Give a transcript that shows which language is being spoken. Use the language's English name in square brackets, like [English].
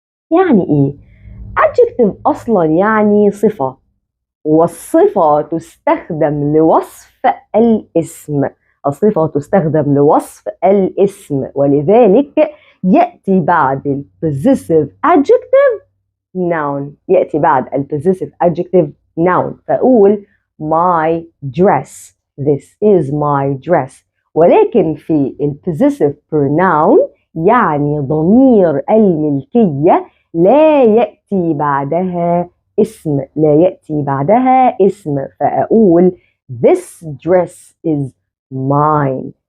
[Arabic] يعني ايه؟ adjective اصلا يعني صفة، والصفة تستخدم لوصف الاسم. الصفة تستخدم لوصف الاسم، ولذلك يأتي بعد البوزيسيف adjective [English] noun يأتي بعد ال possessive adjective noun، فأقول my dress. This is my dress. [Arabic] ولكن في ال possessive pronoun يعني ضمير الملكية لا يأتي بعدها اسم، لا يأتي بعدها اسم، فأقول this dress is mine.